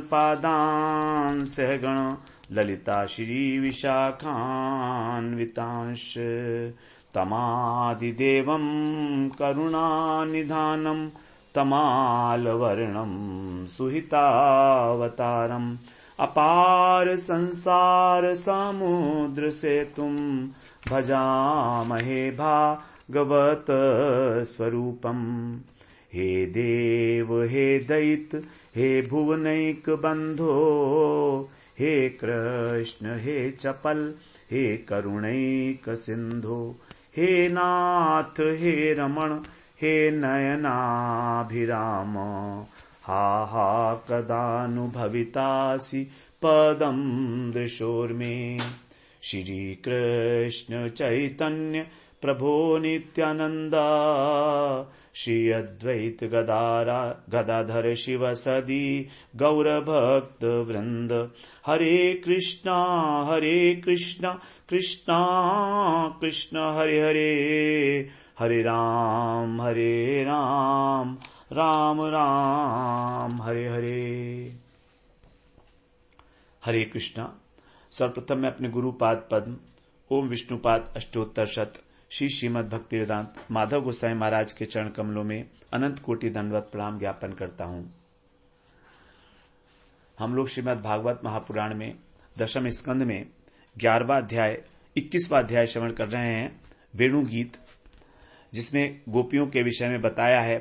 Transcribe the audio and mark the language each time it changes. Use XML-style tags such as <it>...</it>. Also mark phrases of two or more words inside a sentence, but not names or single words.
<sa>पादान् सहगण ललिता श्री विशाखान्वितांश्च तमादिदेवं करुणानिधानं तमालवर्णं सुहितावतारम् अपार संसार समुद्र सेतुं भजामहे भागवत स्वरूपम्। हे देव हे दैत हे भुवनैक बंधो हे कृष्ण हे चपल हे करुणैक सिंधो हे नाथ हे रमण हे नयनाभिराम हा हा कदानुभवितासि पदं दृशोर्मे। श्री कृष्ण चैतन्य प्रभो नित्यानंदा श्री अद्वैत गदाधर शिव सदी गौरभक्त वृंद। हरे कृष्णा कृष्णा कृष्ण हरे हरे हरे राम राम राम हरे हरे। हरे कृष्णा।</sa> <hi>सर्वप्रथम मैं अपने गुरुपाद पद्म ओम विष्णुपाद अष्टोत्तर शत श्री श्रीमद् भक्तिवेदांत माधव गोसाई महाराज के चरण कमलों में अनंत कोटि दंडवत प्रणाम ज्ञापन करता हूं। हम लोग श्रीमद् भागवत महापुराण में दशम स्कंद में 11वां अध्याय 21वां अध्याय श्रवण कर रहे हैं, वेणु गीत, जिसमें गोपियों के विषय में बताया है।</hi>